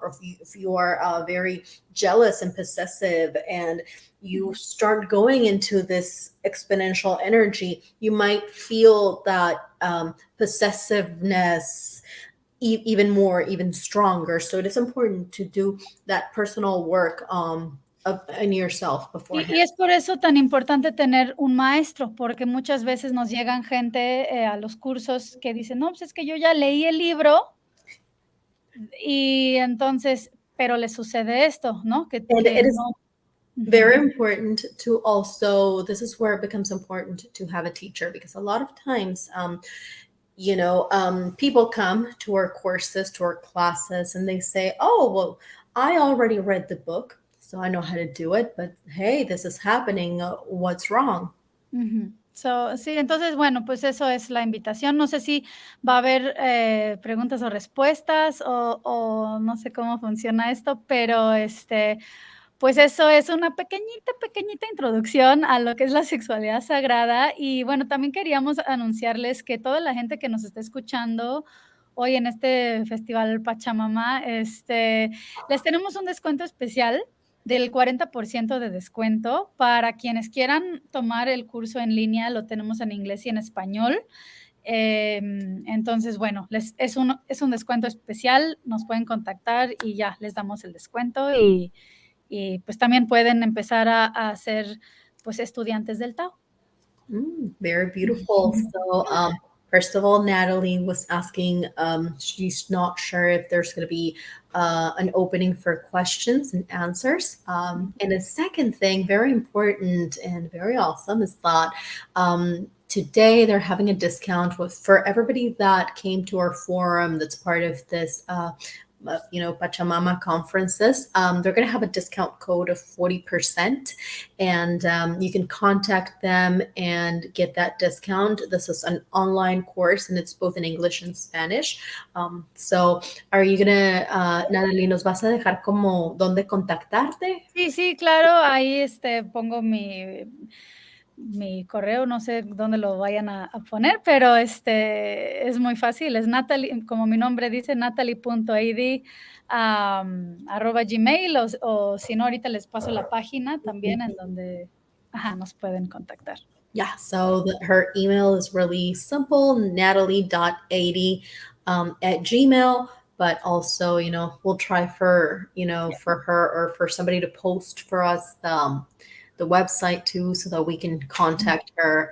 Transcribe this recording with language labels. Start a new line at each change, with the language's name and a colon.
English: Or if you are very jealous and possessive and you start going into this exponential energy, you might feel that possessiveness even more, even stronger. So it is important to do that personal work in yourself beforehand.
Spanish: Y es por eso tan importante tener un maestro, porque muchas veces nos llegan gente a los cursos que dicen, no, pues es que yo ya leí el libro y entonces, pero le sucede esto, ¿no?
English: It is very important to also, this is where it becomes important to have a teacher, because a lot of times, people come to our courses, to our classes, and they say, oh, well, I already read the book, so I know how to do it, but hey, this is happening, what's wrong?
Spanish: Sí, entonces, bueno, pues eso es la invitación. No sé si va a haber preguntas o respuestas o no sé cómo funciona esto, pero pues eso es una pequeñita introducción a lo que es la sexualidad sagrada. Y bueno, también queríamos anunciarles que toda la gente que nos está escuchando hoy en este festival Pachamama, les tenemos un descuento especial del 40% de descuento para quienes quieran tomar el curso en línea. Lo tenemos en inglés y en español. Entonces, bueno, es un descuento especial. Nos pueden contactar y ya les damos el descuento y pues también pueden empezar a ser pues estudiantes del Tao.
English: Very beautiful. So first of all, Natalie was asking, she's not sure if there's going to be an opening for questions and answers. And the second thing, very important and very awesome, is that today they're having a discount for everybody that came to our forum that's part of this Pachamama conferences. They're going to have a discount code of 40%, and you can contact them and get that discount. This is an online course, and it's both in English and Spanish. So are you gonna,
Spanish: Natalie, nos vas a dejar como dónde contactarte? Sí, claro, ahí pongo mi correo, no sé dónde lo vayan a poner, pero es muy fácil, es Natalie, como mi nombre dice, natalie.id @gmail, o si no, ahorita les paso la página también en donde nos pueden contactar.
English: Yeah, so her email is really simple, natalie.80 at Gmail. But also, we'll try for, for her or for somebody to post for us the website too, so that we can contact her.